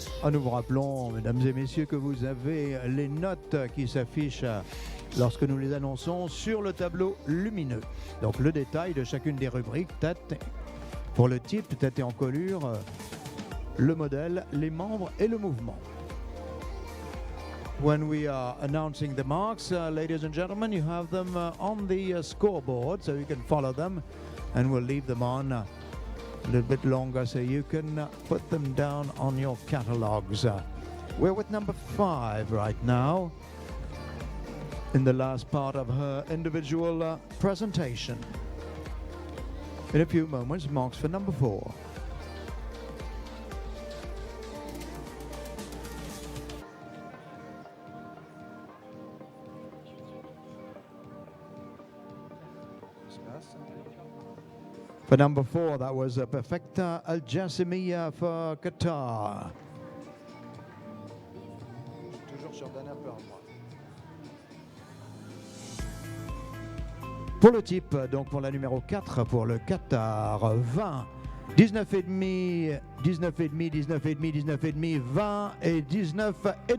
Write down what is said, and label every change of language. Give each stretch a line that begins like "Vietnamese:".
French: Nous vous rappelons, mesdames et messieurs, que vous avez les notes qui s'affichent lorsque nous les annonçons sur le tableau lumineux. Donc le détail de chacune des rubriques, tête pour le type, tête et encolure, le modèle, les membres et le mouvement.
English: When we are announcing the marks, ladies and gentlemen, you have them on the scoreboard, so you can follow them, and we'll leave them on a little bit longer so you can put them down on your catalogs. We're with number 5 right now in the last part of her individual presentation. In a few moments, marks for number 4. For number 4, that was Perfecta Al Jassimiyya for Qatar.
French: Toujours sur Dana Pearl, moi. Pour le type, donc pour la numéro 4, pour le Qatar, 20, 19,5, 19,5, 19,5, 19,5, 20 et 19,5.